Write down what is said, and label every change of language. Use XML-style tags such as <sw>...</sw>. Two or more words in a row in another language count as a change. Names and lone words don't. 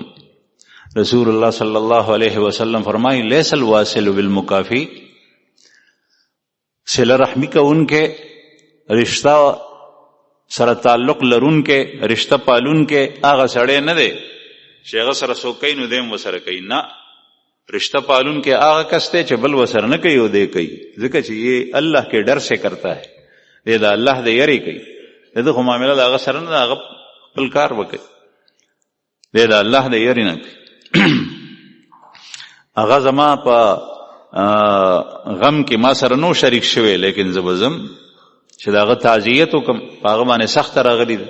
<ps>رسول الله</ps> <ar>صلی الله علیه وسلم</ar> <ps>فرمایي</ps> <ar>لیس الواصل بالمکافی،</ar> <ps>صله رحمی کوونکې، رشتہ سره تعلق لرونکې، رشتہ پالونکې هغه سړی نه دی چې هغه سره څوک کوي نو دی هم ورسره کوي. نه، رشتہ پالونکې هغه کس دی چې بل ورسره نه کوي او دی کوي، ځکه چې</ps> <ur>یہ الله کے ڈر سے کرتا ہے،</ur> <ps>دی د الله د یری کوي، د خو معامله د هغه سره نه، هغه خپل کار وکړي، دی د الله د یری نه کوي. هغه زما په غم کې ما سره نو شریک شوی، لیکن زه به ځم چې د هغه تعزیت وکړم، په هغه باندې سخته راغلې ده.</ps>